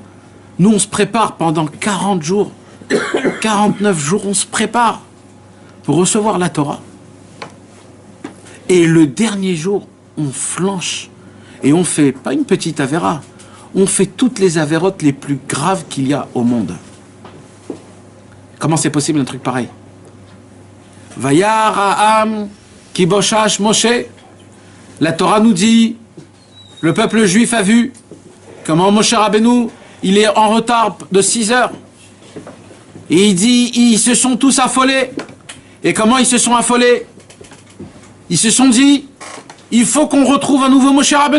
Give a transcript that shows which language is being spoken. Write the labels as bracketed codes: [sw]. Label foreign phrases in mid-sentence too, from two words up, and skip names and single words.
[fr] Nous, on se prépare pendant 40 jours, 49 jours, on se prépare pour recevoir la Torah. Et le dernier jour, on flanche et on fait, pas une petite avéra, on fait toutes les avérotes les plus graves qu'il y a au monde. Comment c'est possible un truc pareil? [he] וירא העם כי בשש משה. [fr] La Torah nous dit, le peuple juif a vu comment Moshe Rabbeinu, il est en retard de 6 heures. Et il dit, ils se sont tous affolés. Et comment ils se sont affolés? Ils se sont dit, il faut qu'on retrouve un nouveau Moshe Rabbeinu.